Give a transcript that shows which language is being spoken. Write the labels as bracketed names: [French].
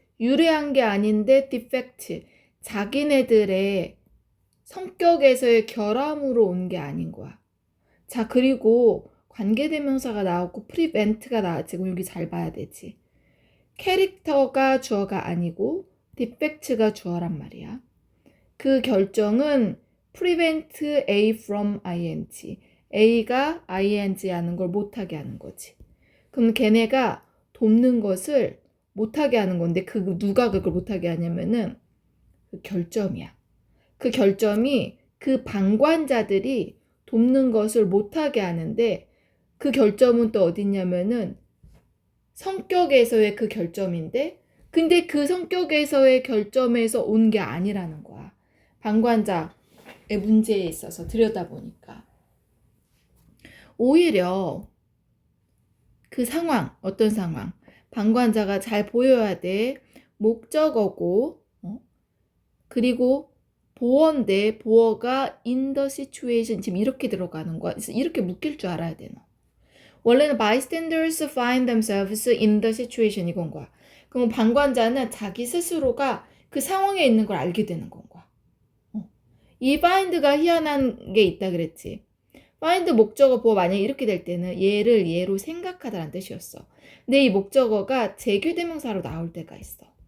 [Korean] 유래한 게 아닌데 defect 자기네들의 성격에서의 결함으로 온 게 아닌 거야. 자, 그리고 관계대명사가 나왔고 prevent가 나왔지. 지금 여기 잘 봐야 되지. 캐릭터가 주어가 아니고 defect가 주어란 말이야. 그 결정은 [English] prevent A from ing. [Korean] A가 ing 하는 걸 못하게 하는 거지. 그럼 걔네가 돕는 것을 못하게 하는 건데 누가 그걸 못하게 하냐면은 그 결점이야. 그 결점이 그 방관자들이 돕는 것을 못하게 하는데 그 결점은 또 어딨냐면은 성격에서의 그 결점인데 근데 그 성격에서의 결점에서 온 게 아니라는 거야. 방관자의 문제에 있어서 들여다보니까 오히려 그 상황, 어떤 상황 방관자가 잘 보여야 돼. 목적어고 그리고 보어인데 보어가 in the situation 지금 이렇게 들어가는 거야. 이렇게 묶일 줄 알아야 돼. 너. 원래는 [English] bystanders find themselves in the situation [Korean] 이건 거야. 그럼 방관자는 자기 스스로가 그 상황에 있는 걸 알게 되는 건 거야. 이 find가 희한한 게 있다 그랬지. find 목적어 보어 만약에 이렇게 될 때는 얘를 얘로 생각하다라는 뜻이었어. 근데 이 목적어가 제규대명사로 나올 때가 있어.